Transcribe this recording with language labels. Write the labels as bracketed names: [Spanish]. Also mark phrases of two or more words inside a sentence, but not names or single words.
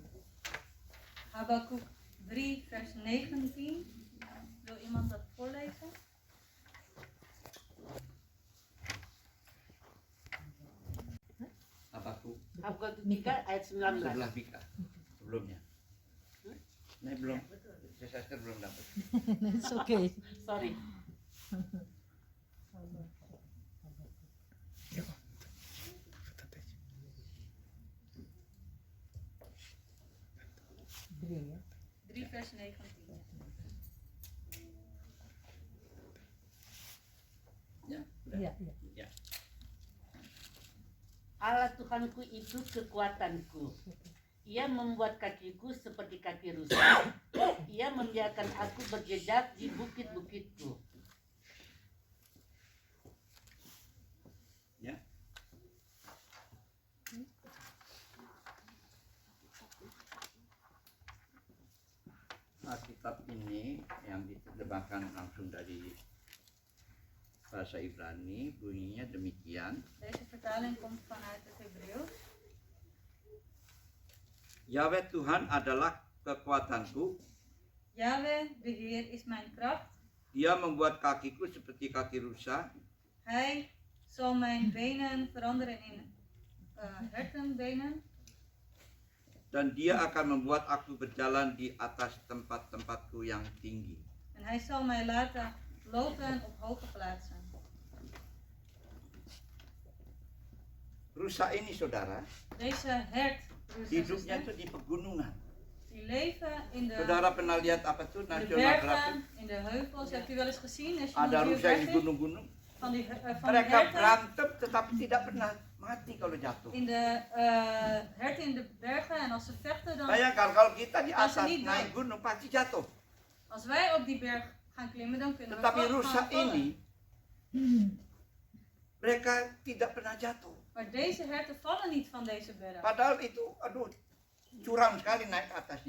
[Dutch] Habakkuk 3 vers 19. Wil iemand dat voorlezen? Habakkuk [Indonesian] Habakkuk 3 ayat 19. sebelah Mika sebelumnya. Ini belum, saya belum dapat. [English] It's okay. Sorry. [Dutch] Drie, ya. 3 vers 19. [Indonesian] Ya, udah. Iya, iya. Ya. Allah Tuhanku itu kekuatanku. Ia membuat kakiku seperti kaki rusa. Ia membiarkan aku berjejak di bukit-bukitku. Ya. Alkitab ini yang diterjemahkan langsung dari bahasa Ibrani bunyinya demikian. [Dutch] Deze vertaling komt vanuit het Hebreeuws. [Indonesian] Yahweh Tuhan adalah kekuatanku. [Dutch] Yahweh, de Heer, is mijn kracht. [Indonesian] Dia membuat kakiku seperti kaki rusa. [Dutch] Hij zal mijn benen veranderen in hertenbenen. [Indonesian] Dan dia akan membuat aku berjalan di atas tempat-tempatku yang tinggi. [Dutch] En hij zal mij laten lopen op hoge plaatsen. [Indonesian] Rusa ini saudara, [Dutch] Deze hert, [Indonesian] hidupnya itu di pegunungan. [Dutch] die leven in de [Indonesian] Saudara pernah lihat apa tuh [Dutch] de National Geographic? bergen, in de heuvels. Hebt u wel eens gezien? [Indonesian] Ada National rusa di Geographic? gunung-gunung. [Dutch] Van die [Indonesian] Mereka [Dutch] herten. [Indonesian] berantem tetapi tidak pernah mati kalau jatuh. [Dutch] In de herten in de bergen. En als ze vechten dan... [Indonesian] Bayangkan kalau kita di [Dutch] Als ze [Indonesian] atas [Dutch] niet [Indonesian] naik [Dutch] dood. [Indonesian] gunung pasti jatuh. [Dutch] Als wij op die berg gaan klimmen, dan kunnen we [Indonesian] Tetapi [Dutch] gaan [Indonesian] rusa [Dutch] vallen. [Indonesian] ini, mereka tidak pernah jatuh. [Dutch] Maar deze herten vallen niet van deze berg. [Indonesian] Padahal itu, aduh, curam sekali naik ke atasnya.